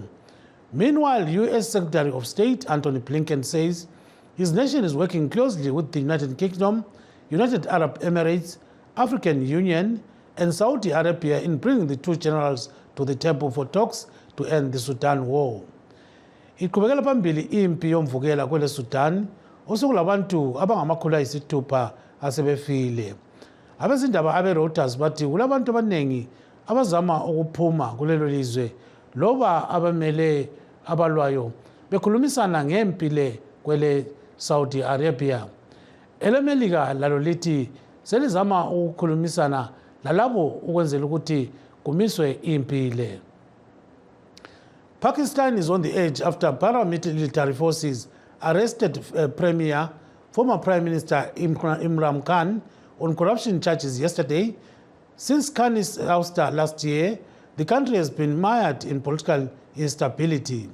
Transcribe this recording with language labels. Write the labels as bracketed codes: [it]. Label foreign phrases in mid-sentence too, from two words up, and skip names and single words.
[en] Meanwhile, U.S. Secretary of State Antony Blinken says his nation is working closely with the United Kingdom, United Arab Emirates, African Union, and Saudi Arabia in bringing the two generals to the table for talks to end the Sudan war. [nd] Iqhubekela phambili impi yomvukela kwele Sudan osokulabantu abangamakhulu ayisithupha asebefile. Abezindaba abe-Reuters bathi kulabantu abaningi abazama ukuphuma kulelo lizwe loba abamele abalwayo bekhulumisana ngempi le kwele Saudi Arabia. EleMelika lalo lithi selizama ukukhulumisana lalabo ukwenzela ukuthi kumiswe impi le. [en] Pakistan is on the edge after paramilitary forces arrested former Prime Minister Imran Khan on corruption charges yesterday. Since Khan's ouster last year, the country has been mired in political instability.